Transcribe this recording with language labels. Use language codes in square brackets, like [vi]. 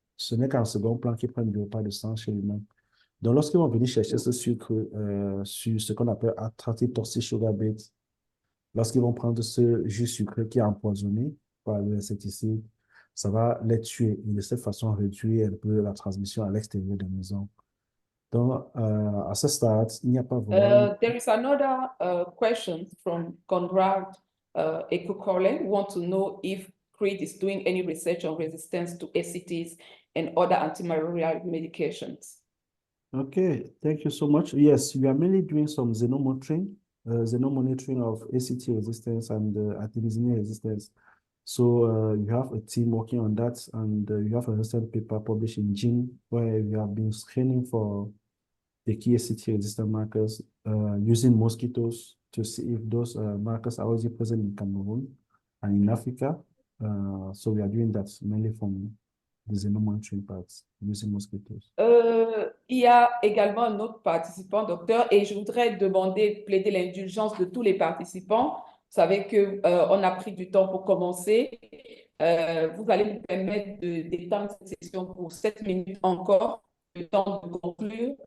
[fr] Ce n'est qu'en second plan qu'ils prennent du repas de sang chez l'humain. Donc, lorsqu'ils vont venir chercher ce sucre sur ce qu'on appelle [en] attractive toxic sugar beet, [fr] lorsqu'ils vont prendre ce jus sucré qui est empoisonné par l'insecticide, ça va les tuer et de cette façon réduire un peu la transmission à l'extérieur des maisons. Donc, à ce stade, il n'y a pas vraiment... [en] There is another question from Conrad Ekukole, who want to know if CRID is doing any research on resistance to ACTs and other antimalarial medications. Okay, thank you so much. Yes, we are mainly doing some xenomonitoring of ACT resistance and artemisinin resistance. So you have a team working on that, and you have a recent paper published in Gene where we have been screening for the key ACT resistant markers using mosquitoes to see if those markers are already present in Cameroon and in Africa. So we are doing that mainly from the xenomonitoring parts using mosquitoes. [fr] Il y a également un autre participant, docteur, et je voudrais demander, plaider l'indulgence de tous les participants. Vous savez qu'on a pris du temps pour commencer. Vous allez nous permettre d'étendre cette session pour 7 minutes encore, le temps de conclure.